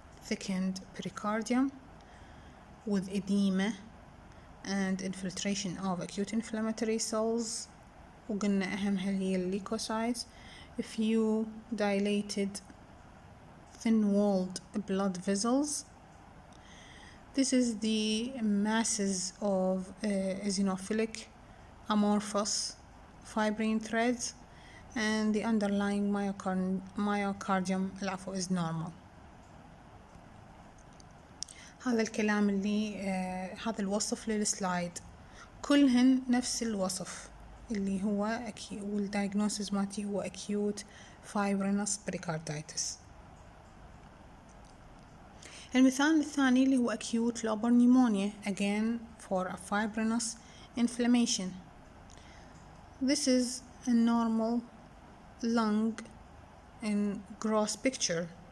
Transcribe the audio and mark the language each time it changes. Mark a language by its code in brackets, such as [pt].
[en] thickened pericardium with edema and infiltration of acute inflammatory cells. [ar] وقلنا أهمها هي الليكوسايتس. [en] Few dilated thin-walled blood vessels. This is the masses of eosinophilic amorphous fibrin threads, and the underlying myocardium is normal. [ar] هذا الكلام اللي هذا الوصف للسلايد كلهن نفس الوصف اللي هو والdiagnosis مالتي هو [en] acute fibrinous pericarditis. [ar] المثال الثاني اللي هو [en] acute lobar pneumonia, again for a fibrinous inflammation. This is a normal lung in gross picture.